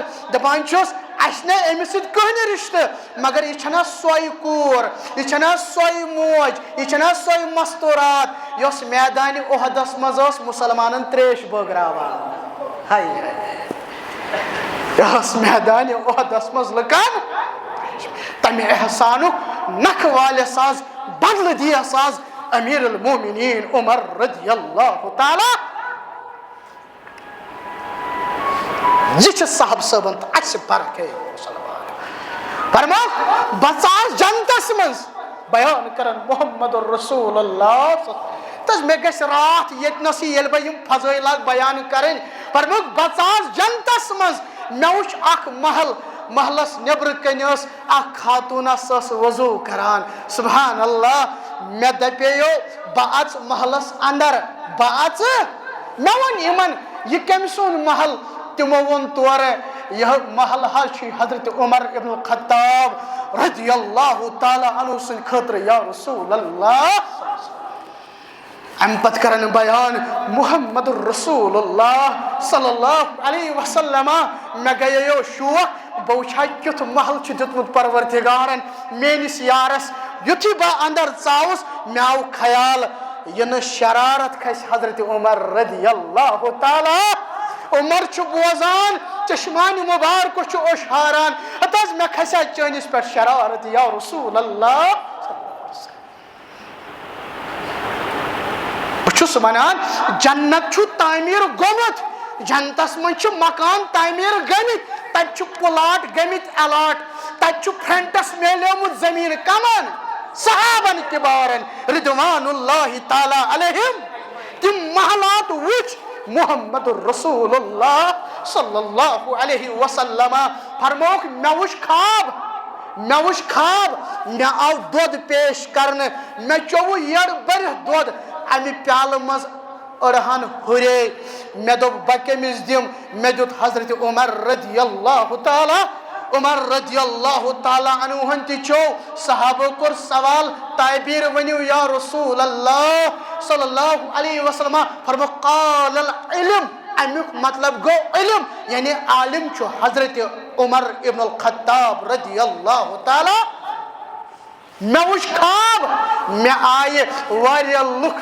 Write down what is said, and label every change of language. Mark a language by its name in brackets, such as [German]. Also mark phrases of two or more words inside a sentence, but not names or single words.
[Kashmiri] دپان چھُس اَسہِ نے أمِس سۭتۍ کٕہٕنۍ رِشتہٕ مگر یہِ چھَنا سۄے کوٗر یہِ چھَنا سۄے موج یہِ چھَنا سۄے مستوٗرات یۄس میدانہِ اُحدس منٛز ٲس مُسلمانن تریش بٲگراوان ہاے ہاے یۄس میدانہِ اُحدس منٛز لُکن تمہِ احسانُک نکھٕ والٮ۪س آز بدلہٕ دِیَس آز امیر المومنین عمر [Arabic] رضی اللہ تعالیٰ [Kashmiri] یہ چھِ صاحب صٲبن تہٕ اَسہِ فرق ہے مسلمان فرماو بہٕ ژاس جنتس منٛز بیان کرن محمد رسول اللہ تہٕ مےٚ گژھِ راتھ ییٚتنسٕے ییٚلہِ بہٕ یِم فضٲیلات بیان کرٕنۍ فرموکھ بہٕ ژاس جنتس منٛز مےٚ وُچھ اکھ محل محلس نیبرٕ کنۍ ٲس اکھ خاتوٗنا سۄ ٲس وضوٗ کران [Arabic] سبحان اللہ [Kashmiri] مےٚ دپیو بہٕ اژٕ محلس اندر بہٕ اژٕ مےٚ ووٚن یِمن یہِ کٔمۍ سُنٛد محل تِمو ووٚن تورٕ یہِ محل حظ چھُ حضرت عمر ابن الخطاب [Arabic] رضی اللہ تعالیٰ عنہ [Kashmiri] سٕنٛدِ خٲطرٕ [Arabic] یا رسول اللہ [Kashmiri] امہِ پتہٕ کرن بیان محمد رسول اللہ [Arabic] صلی اللہ علیہ وسلم [Kashmiri] مےٚ گٔیو شوق بہٕ وٕچھِ ہا کیُتھ محل چھُ دیُتمُت پروردگارن میٲنِس یارس یُتھُے بہٕ اندر ژاوُس مےٚ آو خیال یہِ نہٕ شرارت کھسہِ حضرت عمر [Arabic] رضی اللہ تعالیٰ [Kashmiri] عمر چھُ بوزان چشمانہِ مُبارکو چھُ اوٚشاران ہتہٕ حظ مےٚ کھسہِ ہا چٲنِس پٮ۪ٹھ شرارت [Arabic] یا رسول اللہ [Kashmiri] بہٕ چھُس ونان جنت چھُ تعمیٖر گوٚمُت جنتس منٛز چھِ مکان تعمیٖر گٔمٕتۍ تتہِ چھُ پلاٹ گٔمٕتۍ الاٹ تتہِ چھُ فرنٹس میلیومُت زٔمیٖن کمن صحابن کِبارن [Arabic] رضوان اللہ تعالیٰ علیہم [Kashmiri] تِم محلات وٕچھ محمد رسول اللہ [Arabic] صلی اللہ علیہ وسلم [Kashmiri] فرموکھ مےٚ وٕچھ خواب مےٚ آو دۄد پیش کرنہٕ مےٚ چوٚوُ یٔڑ بٔرِتھ دۄد امہِ پیالہٕ منٛز أڑہن ہُرے مےٚ دوٚپ بہٕ کٔمِس دِمہٕ مےٚ دیُت حضرت عمر [Arabic] رضی اللہ تعالیٰ [Kashmiri] عمر [Arabic] رضی اللہ تعالیٰ عنہن [Kashmiri] تہِ چوٚو صحابو کوٚر سوال تعبیٖر ؤنِو [Arabic] یا رسول اللہ صلی اللہ علیہ وسلم [Kashmiri] فرموکھ [Arabic] قال العلم [Kashmiri] امیُک مطلب گوٚو علم یعنی عالم چھُ حضرت عمر ابن الخطاب [Arabic] رضی اللہ تعالیٰ [Kashmiri] مےٚ وٕچھ خواب مےٚ آیہِ واریاہ لُکھ